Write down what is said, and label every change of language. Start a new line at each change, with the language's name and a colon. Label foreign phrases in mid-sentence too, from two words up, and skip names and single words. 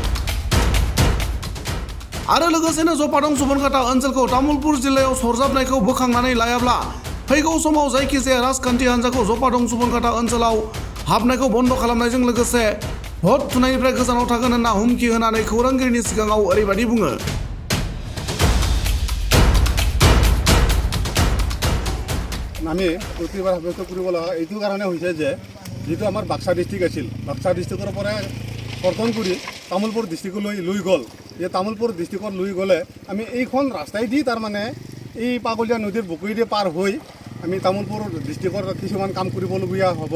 Bodo: आरो लोगोसेनो जपादं सुबनखाता ओनसोलखौ तामुलपुर जिल्लायाव सरजाबनायखौ बोखांनानै लायाब्ला फैगौ समाव जायखिजाया राजखान्थि हान्जाखौ जपादं सुबनखाता ओनसोलाव हाबनायखौ बन्द खालामनायजों लोगोसे भट थुनायनिफ्राय गोजानाव थागोन होनना हुमखि होनानै खौरांगिरिनि सिगाङाव ओरैबायदि बुङो।
Assamese: আমি প্ৰতিবাৰ সাব্যস্ত কৰিব লগা এইটো কাৰণে হৈছে যে যিটো আমাৰ বাক্সা ডিষ্ট্ৰিক্ট আছিল বাক্সা ডিষ্ট্ৰিক্টৰ পৰা কৰ্তন কৰি তামোলপুৰ ডিষ্ট্ৰিক্টলৈ লৈ গ'ল এই তামোলপুৰ ডিষ্ট্ৰিক্টত লৈ গ'লে আমি এইখন ৰাস্তাই দি তাৰমানে এই পাগলীয়া নদীৰ বুকুৱেদি পাৰ হৈ আমি তামোলপুৰ ডিষ্ট্ৰিক্টৰ কিছুমান কাম কৰিবলগীয়া হ'ব।